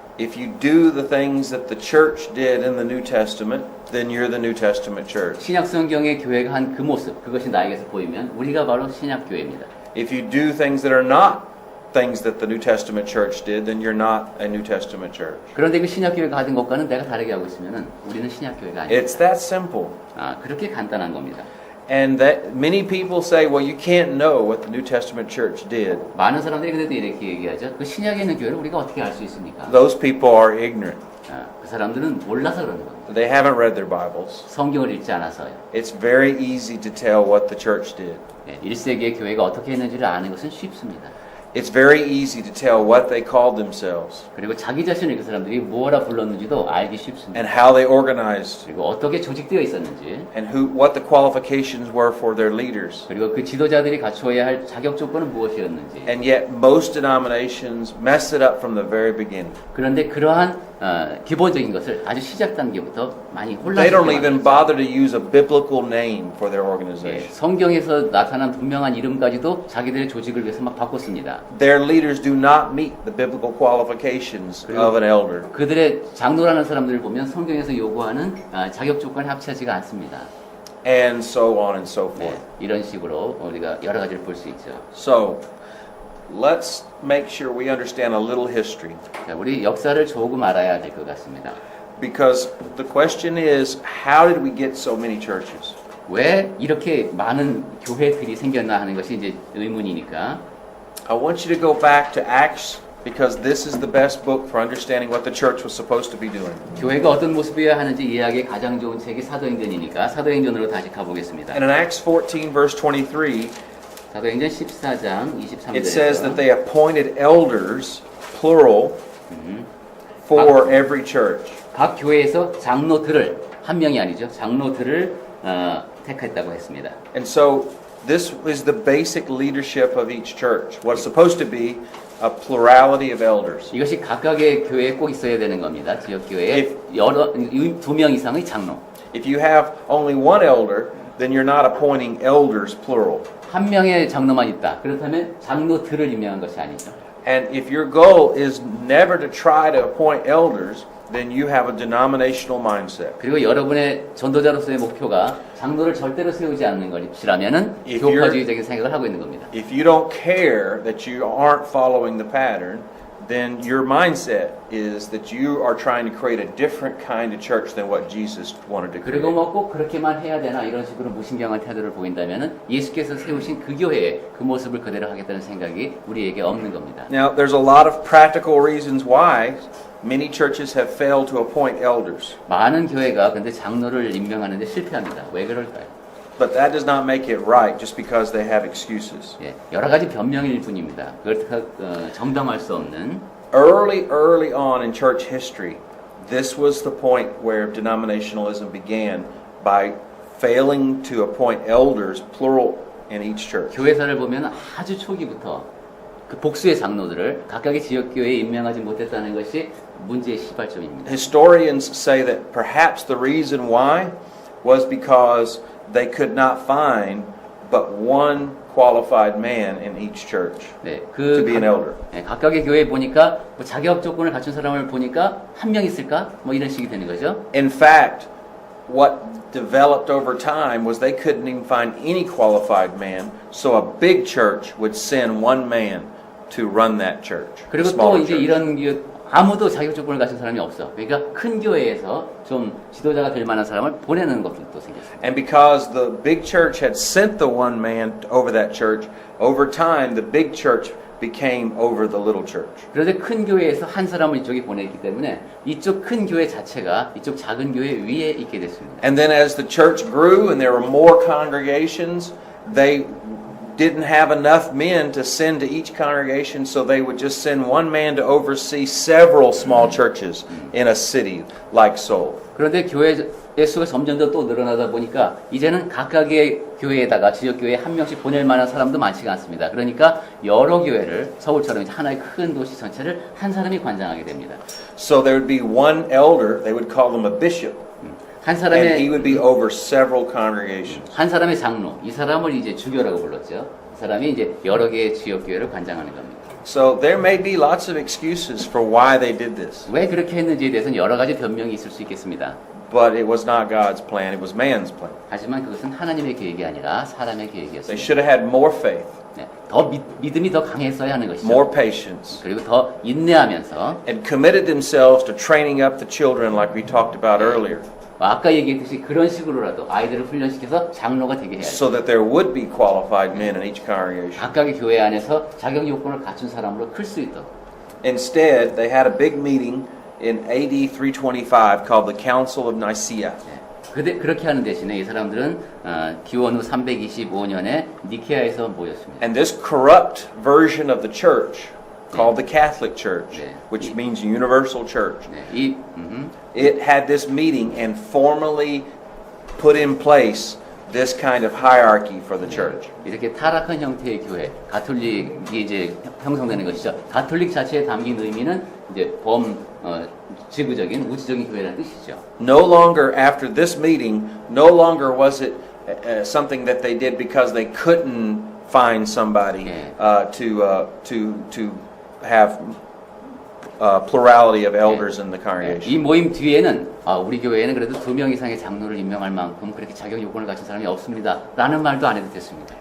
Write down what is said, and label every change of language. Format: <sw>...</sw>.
<en>If you do the things that the church did in the New Testament, then you're the New Testament church.</en> <ko>신약 성경의 교회가 한 그 모습, 그것이 나에게서 보이면 우리가 바로 신약 교회입니다.</ko> <en>If you do things that are not things that the New Testament church did, then you're not a New Testament church.</en> <ko>그런데 그 신약 교회가 가진 것과는 내가 다르게 하고 있으면은 우리는 신약 교회가 아닙니다.</ko> <en>It's that simple.</en> <ko>그렇게 간단한 겁니다.</ko> <en>And that many people say, well, you can't know what the New Testament church did.</en> <ko>많은 사람들이 그래도 이렇게 얘기하죠. 그 신약에 있는 교회를 우리가 어떻게 알 수 있습니까?</ko> <en>Those people are ignorant.</en> <ko>그 사람들은 몰라서 그러는 겁니다.</ko> <en>They haven't read their Bibles.</en> <ko>성경을 읽지 않아서요.</ko> <en>It's very easy to tell what the church did.</en> <ko>1세기의 교회가 어떻게 했는지를 아는 것은 쉽습니다.</ko> <en>It's very easy to tell what they called themselves</en> <ko>그리고 자기 자신을 그 사람들이 뭐라 불렀는지도 알기 쉽습니다.</ko> <en>and how they organized</en> <ko>그리고 어떻게 조직되어 있었는지</ko> <en>and what the qualifications were for their leaders.</en> <ko>그리고 그 지도자들이 갖추어야 할 자격 조건은 무엇이었는지</ko> <en>And yet most denominations mess it up from the very beginning.</en> <ko>그런데 그러한 기본적인 것을 아주 시작 단계부터 많이</ko> <en>They don't even</en> <ko>혼란스럽게</ko> <en>bother to use a biblical name for their organization.</en> <ko>성경에서 나타난 분명한 이름까지도 자기들의 조직을 위해서 막 바꿨습니다.</ko> <en>Their leaders do not meet the biblical qualifications of an elder.</en> <ko>그들의 장로라는 사람들을 보면 성경에서 요구하는 자격 조건에 합치지가 않습니다.</ko> <en>And so on and so forth.</en> <ko>이런 식으로 우리가 여러 가지를 볼 수 있죠.</ko> <en>So, let's make sure we understand a little history.</en> <ko>자, 우리 역사를 조금 알아야 될 것 같습니다.</ko> <en>Because the question is, how did we get so many churches?</en> <ko>왜 이렇게 많은 교회들이 생겼나 하는 것이 이제 의문이니까</ko> <en>I want you to go back to Acts because this is the best book for understanding what the church was supposed to be doing.</en> <ko>교회가 어떤 모습이어야 하는지 이해하기 가장 좋은 책이 사도행전이니까 사도행전으로 다시 가보겠습니다.</ko> <en>And in Acts 14 verse 23,</en> <ko>사도행전 14장 23절에서</ko> <en>it says that they appointed elders, plural, for every church.</en> <ko>각 교회에서 장로들을 한 명이 아니죠. 장로들을 택했다고 했습니다.</ko> <en>And so this is the basic leadership of each church. What's supposed to be a plurality of elders.</en> <ko>이것이 각각의 교회에 꼭 있어야 되는 겁니다. 지역 교회에 여러 2명 이상의 장로.</ko> <en>If you have only one elder, then you're not appointing elders plural.</en> <ko>한 명의 장로만 있다. 그렇다면 장로들을 임명한 것이 아니죠.</ko> <en>And if your goal is never to try to appoint elders, then you have a denominational mindset.</en> <ko>그리고 여러분의 전도자로서의 목표가 장로를 절대로 세우지 않는 것이라면은</ko> <en>If</en> <ko>교파주의적인 생각을 하고 있는 겁니다.</ko> <en>If you don't care that you aren't following the pattern, then your mindset is that you are trying to create a different kind of church than what Jesus wanted to create.</en> <ko>그리고 뭐 꼭 그렇게만 해야 되나 이런 식으로 무신경한 태도를 보인다면은 예수께서 세우신 그 교회의 그 모습을 그대로 하겠다는 생각이 우리에게 없는 겁니다.</ko> <en>Now, there's a lot of practical reasons why many churches have failed to appoint elders.</en> <ko>많은 교회가 근데 장로를 임명하는데 실패합니다. 왜 그럴까요?</ko> <en>But that does not make it right just because they have excuses.</en> <ko>예, 여러 가지 변명일 뿐입니다. 그걸 정당할 수 없는.</ko> <en>Early on in church history, this was the point where denominationalism began by failing to appoint elders, plural, in each church.</en> <ko>교회사를 보면 아주 초기부터 그 복수의 장로들을 각각의 지역 교회에 임명하지 못했다는 것이 문제의 시발점입니다.</ko> <en>Historians say that perhaps the reason why was because they could not find but one qualified man in each church</en> <ko>네,</ko> <en>to be an elder.</en> <ko>각각의 교회에 보니까 뭐 자격 조건을 갖춘 사람을 보니까 한 명 있을까? 뭐 이런 식이 되는 거죠.</ko> <en>In fact, what developed over time was they couldn't even find any qualified man, so a big church would send one man to run that church.</en> <ko>그리고 또 이제 이런 아무도 자격 조건을 갖춘 사람이 없어. 그러니까 큰 교회에서 좀 지도자가 될 만한 사람을 보내는 것도 생겼어요.</ko> <en>And because the big church had sent the one man over that church, over time the big church became over the little church.</en> <ko>그런데 큰 교회에서 한 사람을 이쪽에 보냈기 때문에 이쪽 큰 교회 자체가 이쪽 작은 교회 위에 있게 됐습니다.</ko> <en>And then as the church grew and there were more congregations, they didn't have enough men to send to each congregation, so they would just send one man to oversee several small churches in a city like Seoul.</en> <ko>그런데 교회 수가 점점 더 또 늘어나다 보니까 이제는 각각의 교회에다가 지역 교회에 한 명씩 보낼 만한 사람도 많지가 않습니다. 그러니까 여러 교회를 서울처럼 이제 하나의 큰 도시 전체를 한 사람이 관장하게 됩니다.</ko> <en>So there would be one elder, they would call him a bishop.</en> <ko>한</ko> <en>And he</en> <ko>사람의</ko> <en>would be over several congregations.</en> <ko>한 사람의 장로, 이 사람을 이제 주교라고 불렀죠. 이 사람이 이제 여러 개의 지역 교회를 관장하는 겁니다.</ko> <en>So there may be lots of excuses for why they did this.</en> <ko>왜 그렇게 했는지에 대해서는 여러 가지 변명이 있을 수 있겠습니다.</ko> <en>But it was not God's plan, it was man's plan.</en> <ko>하지만 그것은 하나님의 계획이 아니라 사람의</ko> <en>They</en> <ko>계획이었습니다.</ko> <en>should have had more faith,</en> <ko>네, 더 믿음이 더 강했어야 하는 것이죠.</ko> <en>more patience,</en> <ko>그리고 더 인내하면서</ko> <en>and committed themselves to training up the children like we talked about earlier,</en> <ko>아까 얘기했듯이 그런 식으로라도 아이들을 훈련시켜서 장로가 되게 해야 돼요.</ko> <en>so that there would be qualified men in each congregation.</en> <ko>각각의 교회 안에서 자격 요건을 갖춘 사람으로 클 수 있도록.</ko> <en>Instead, they had a big meeting in AD 325 called the Council of Nicaea.</en> <ko>그렇게 하는 대신에 이 사람들은 기원 후 325년에 니케아에서 모였습니다.</ko> <en>And this corrupt version of the church, called the Catholic Church, which means universal church,</en> <ko>네,</ko> <en>it had this meeting and formally put in place this kind of hierarchy for the church.</en> <ko>이렇게 타락한 형태의 교회, 가톨릭이 이제 형성되는 것이죠. 가톨릭 자체에 담긴 의미는 이제 지구적인 우주적인 교회라는 뜻이죠.</ko> <en>No longer after this meeting, no longer was it something that they did because they couldn't find somebody to have plurality of elders in the congregation.</en> <ko>이 모임 뒤에는 우리 교회에는 그래도 2명 이상의 장로를 임명할 만큼 그렇게 자격 요건을 갖춘 사람이 없습니다. 라는 말도 안 해도 됐습니다.</ko>